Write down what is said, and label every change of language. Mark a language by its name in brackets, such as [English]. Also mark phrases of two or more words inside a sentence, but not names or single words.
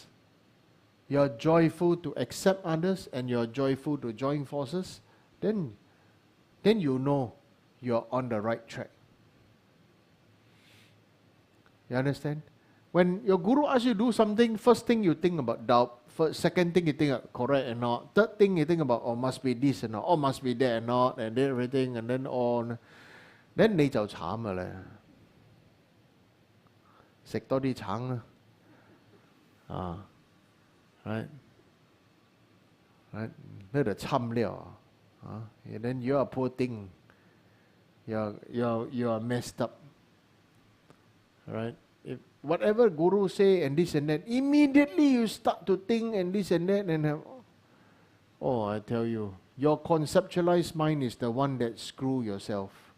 [English] You are joyful to accept others and you are joyful to join forces, then you know you are on the right track. You understand? When your Guru asks you to do something, first thing you think about doubt. Second thing you think about correct and not. Third thing you think about, oh, must be this and not, oh, must be that and not, and then everything, and then on. [Cantonese] Then 你就慘㗎啦，食多啲橙啦， [English] right， right， [Cantonese] 呢度侵了 [English] and then you are poor thing, you are messed up, right? If whatever Guru say and this and that, immediately you start to think and this and that and have, oh, I tell you, your conceptualized mind is the one that screw yourself.